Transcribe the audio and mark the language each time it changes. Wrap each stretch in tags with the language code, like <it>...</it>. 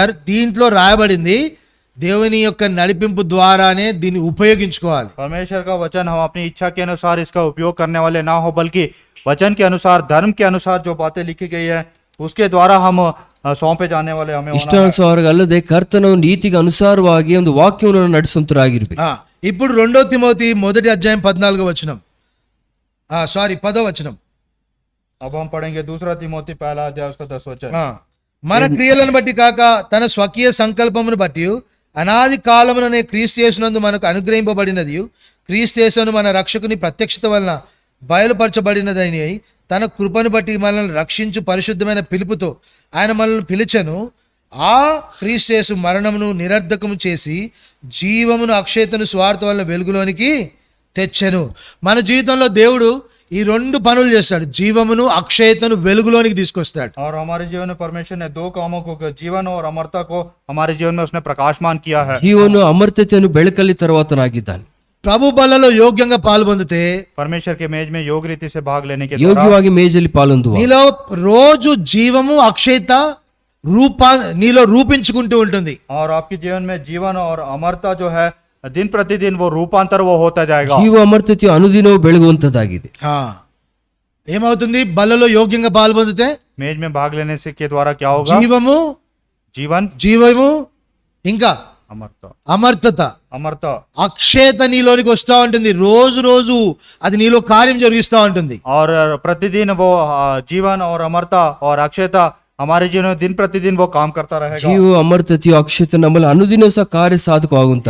<te>దీంట్లో రాయబడింది దేవుని యొక్క నడిపింపు ద్వారానే దీన్ని ఉపయోగించుకోవాలి.</te> <hi>परमेश्वर का वचन हम अपनी इच्छा के अनुसार इसका उपयोग करने वाले ना हो, बल्कि वचन के अनुसार, धर्म के अनुसार जो बातें लिखी गई है उसके द्वारा हम सौंपे जाने वाले हमें होना है।</hi> <kn>ಇಷ್ಟಾನುಸಾರ ಅಲ್ಲದೆ ಕರ್ತನ ನೀತಿಗೆ ಅನುಸಾರವಾಗಿ ಒಂದು ವಾಕ್ಯವನ್ನು ನಡೆಸುವಂತರಾಗಿರ್ಬೇಕು.</kn> <te>ఇప్పుడు 2 తిమోతి 1వ అధ్యాయం 14వ వచనం, 10వ వచనం.</te> <hi>अब हम पढ़ेंगे दूसरा तिमोथी पहला अध्याय उसका 10 वचन।</hi> <te>మన క్రియలను బట్టి కాక తన స్వకీయ సంకల్పమును బట్టి అనాది కాలముననే క్రీస్తు యేసునందు మనకు అనుగ్రహింపబడినది, క్రీస్తు యేసును మన రక్షకుని ప్రత్యక్షత వలన బయలుపరచబడినదని తన కృపను బట్టి మనల్ని రక్షించు పరిశుద్ధమైన పిలుపుతో ఆయన మనల్ని పిలిచెను. ఆ క్రీస్తు యేసు మరణమును నిరర్ధకము చేసి జీవమును అక్షయతను స్వార్థ వల్ల వెలుగులోనికి తెచ్చెను. మన జీవితంలో దేవుడు ఈ రెండు పనులు చేస్తాడు, జీవమును అక్షయతను వెలుగులోనికి తీసుకొస్తాడు.</te> <hi>और हमारे जीवन में परमेश्वर ने दो कामों को, जीवन और अमरता को हमारे जीवन में उसने प्रकाशमान किया है.</hi> <kn>ಜೀವನು ಅಮರ್ತತೆಯನ್ನು ಬೆಳಕಲ್ಲಿ ತರುವಾತನಾಗಿದ್ದಾನೆ.</kn> <te>ప్రభు బలలో యోగ్యంగా పాల్పొందితే</te> <hi>परमेश्वर के मेज में योग रीति से भाग लेने के द्वारा</hi> <kn>ಯೋಗ್ಯವಾಗಿ ಮೇಜಲ್ಲಿ ಪಾಲೊಂದುವ</kn> <te>నీలో రోజు జీవము అక్షయత నీలో రూపించుకుంటూ ఉంటుంది.</te> <hi>और आपके जीवन में जीवन और अमरता जो है दिन प्रतिदिन वो रूपांतर वो होता जाएगा.</hi> <kn>ಜೀವ ಅಮರ್ತತೆಯು ಅನುದಿನವೂ ಬೆಳಗುವಂತದ್ದಾಗಿದೆ.</kn> <te>ఏమవుతుంది? బలలో యోగ్యంగా పాల్పొందితే</te> <hi>मेज में भाग लेने से के द्वारा क्या होगा?</hi> <te>జీవము,</te> <hi>जीवन,</hi> <te>ఇంకా</te> <hi>अमरता,</hi> <te>అమర్తత,</te> <hi>अमरता</hi> <te>అక్షయత నీలోనికి వస్తూ ఉంటుంది. రోజు రోజు అది నీలో కార్యం జరిగిస్తూ ఉంటుంది.</te> <hi>और प्रतिदिन वो जीवन और अमरता और अक्षयता हमारे जीवन में दिन प्रतिदिन वो काम करता रहेगा.</hi> <kn>ಜೀವ ಅಮರ್ತತೆಯು ಅಕ್ಷತೆ ನಮ್ಮಲ್ಲಿ ಅನುದಿನ ಸಹ ಕಾರ್ಯ ಸಾಧಕವಾಗುವಂತ.</kn>